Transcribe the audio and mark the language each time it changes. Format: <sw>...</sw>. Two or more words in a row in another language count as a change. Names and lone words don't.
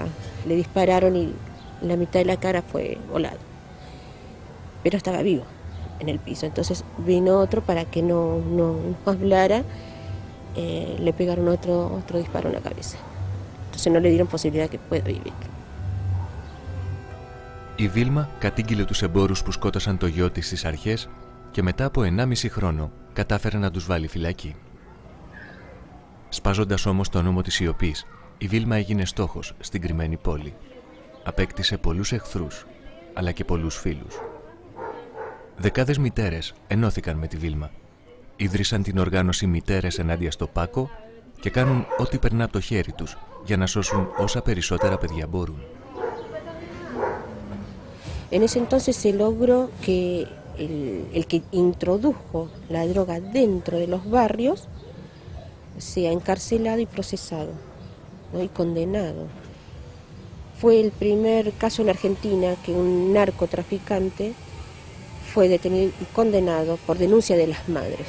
<es>Le dispararon y la mitad de la cara fue volada. Pero estaba vivo. en el piso. Entonces vino otro para que no hablara, le pegaron otro disparo en la cabeza. Entonces no le dieron posibilidad que pueda vivir.</es> <el>Η Βίλμα κατήγγειλε τους εμπόρους που σκότωσαν το γιο της στις αρχές και μετά από 1,5 χρόνο κατάφερε να τους βάλει φυλακή. Σπάζοντας όμως το νόμο της σιωπής, η Βίλμα έγινε στόχος στην κρυμμένη πόλη. Απέκτησε πολλούς εχθρούς, αλλά και πολλούς φίλους. Δεκάδες μητέρες ενώθηκαν με τη Βίλμα. Ίδρυσαν την οργάνωση Μητέρες Ενάντια στο Πάκο και κάνουν ό,τι περνά από το χέρι τους για να σώσουν όσα περισσότερα παιδιά μπορούν.</el> <es>En ese entonces se logró que el que introdujo la droga dentro de los barrios sea encarcelado y procesado, ¿no? Y condenado. Fue el primer caso en Argentina que un narcotraficante fue detenido y condenado por denuncia de las madres.</es>